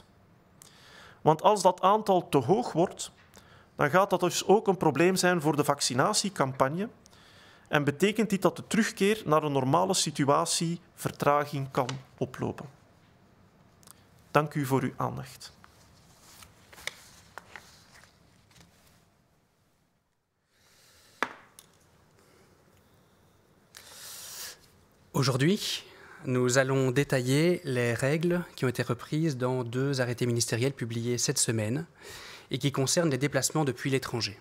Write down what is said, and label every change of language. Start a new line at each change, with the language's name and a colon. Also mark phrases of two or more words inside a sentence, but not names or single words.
Dutch: Want als dat aantal te hoog wordt, dan gaat dat dus ook een probleem zijn voor de vaccinatiecampagne en betekent dit dat de terugkeer naar een normale situatie vertraging kan oplopen. Dank u voor uw aandacht.
French: Aujourd'hui, nous allons détailler les règles qui ont été reprises dans 2 arrêtés ministériels publiés cette semaine et qui concernent les déplacements depuis l'étranger.